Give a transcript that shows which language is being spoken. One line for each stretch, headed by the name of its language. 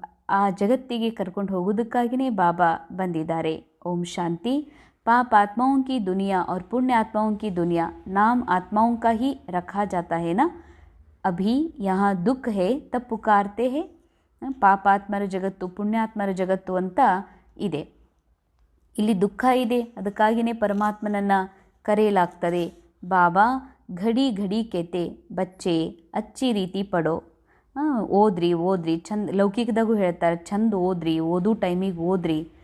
Kannada: ಆ ಜಗತ್ತಿಗೆ ಕರ್ಕೊಂಡು ಹೋಗೋದಕ್ಕಾಗಿಯೇ ಬಾಬಾ ಬಂದಿದ್ದಾರೆ. ಓಂ ಶಾಂತಿ.
Hindi: पाप आत्माओं की दुनिया और पुण्य आत्माओं की दुनिया नाम आत्माओं का ही रखा जाता है ना. अभी यहाँ दुख है तब पुकारते हैं.
Kannada: ಪಾಪಾತ್ಮರ ಜಗತ್ತು, ಪುಣ್ಯಾತ್ಮರ ಜಗತ್ತು ಅಂತ ಇದೆ. ಇಲ್ಲಿ ದುಃಖ ಇದೆ, ಅದಕ್ಕಾಗಿಯೇ ಪರಮಾತ್ಮನನ್ನು ಕರೆಯಲಾಗ್ತದೆ.
Hindi: ಬಾಬಾ ಘಡಿ ಘಡಿ ಕೇತೆ ಬಚ್ಚೆ ಅಚ್ಚಿ ರೀತಿ ಪಡೋ.
Kannada: ಓದ್ರಿ ಚಂದ, ಲೌಕಿಕದಾಗೂ ಹೇಳ್ತಾರೆ, ಚಂದ ಓದ್ರಿ, ಓದು ಟೈಮಿಗೆ ಓದ್ರಿ.